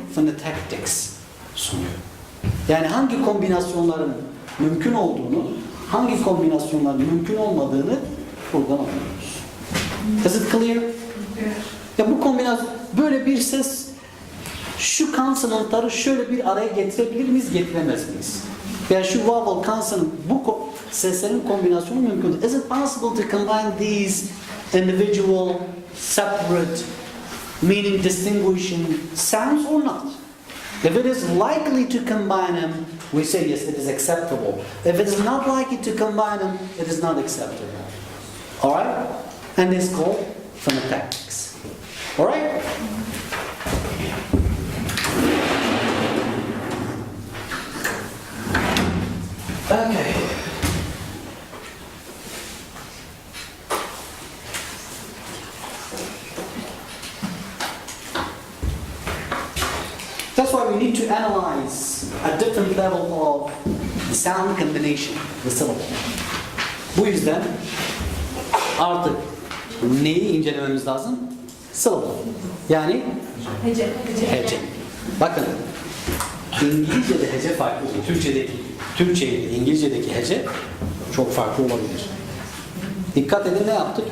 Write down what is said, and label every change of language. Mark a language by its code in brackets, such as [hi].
[tr] Phonotactics sunuyor. Yani hangi kombinasyonların mümkün olduğunu, hangi kombinasyonların mümkün olmadığını buradan anlıyoruz. [en] Is it clear? [tr] Ya bu kombinasyon, böyle bir ses, şu konsonantları şöyle bir araya getirebilir miyiz, getiremez miyiz? Yani şu vowel, consonant, bu seslerin kombinasyonu mümkün. [en] Is it possible to combine these individual, separate, meaning distinguishing sounds or not? If it is likely to combine them, we say yes, it is acceptable. If it is not likely to combine them, it is not acceptable. Alright? And it's called phonotactics. Alright? Okay. That's why we need to analyze a different level of the sound combination, the syllable. [tr] Bu yüzden artık neyi incelememiz lazım? [en] Syllable. [tr] Yani Hece. hece. Bakın, İngilizce'de hece farklı. Türkçe ile İngilizce'deki hece çok farklı olabilir. Dikkat edin, ne yaptık?